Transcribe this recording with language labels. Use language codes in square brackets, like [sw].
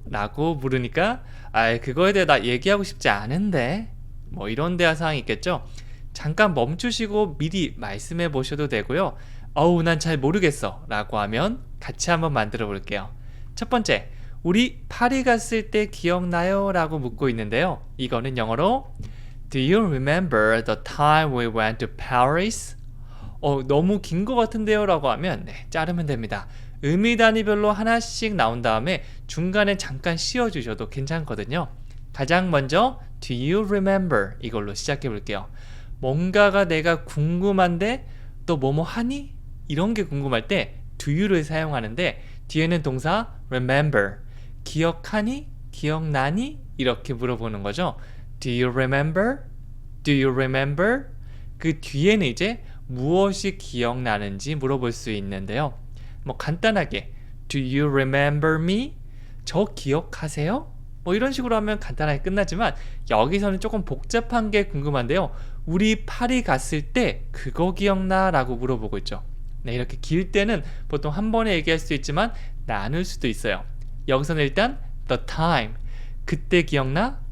[ko] 라고 물으니까 그거에 대해 나 얘기하고 싶지 않은데, 뭐 이런 대화 상황이 있겠죠. 잠깐 멈추시고 미리 말씀해 보셔도 되고요. 난 잘 모르겠어 라고 하면 같이 한번 만들어 볼게요. 첫 번째, 우리 파리 갔을 때 기억나요? 라고 묻고 있는데요. 이거는 영어로 [en] Do you remember the time we went to Paris? [ko] 너무 긴 것 같은데요? 라고 하면 자르면 됩니다. 의미 단위별로 하나씩 나온 다음에 중간에 잠깐 씌워주셔도 괜찮거든요. [en] 가장 먼저 Do you remember? [ko] 이걸로 시작해 볼게요. 뭔가가 내가 궁금한데 너 뭐뭐 하니? 이런 게 궁금할 때 do you를 사용하는데, 뒤에는 동사 remember, 기억하니? 기억나니? 이렇게 물어보는 거죠. [en] Do you remember? Do you remember? [ko] 그 뒤에는 이제 무엇이 기억나는지 물어볼 수 있는데요. 뭐 간단하게 [en] Do you remember me? [ko] 저 기억하세요? 뭐 이런 식으로 하면 간단하게 끝나지만, 여기서는 조금 복잡한 게 궁금한데요. 우리 파리 갔을 때 그거 기억나? 라고 물어보고 있죠. 네, 이렇게 길 때는 보통 한 번에 얘기할 수 있지만 나눌 수도 있어요. 여기서는 일단 the time, 그때 기억나?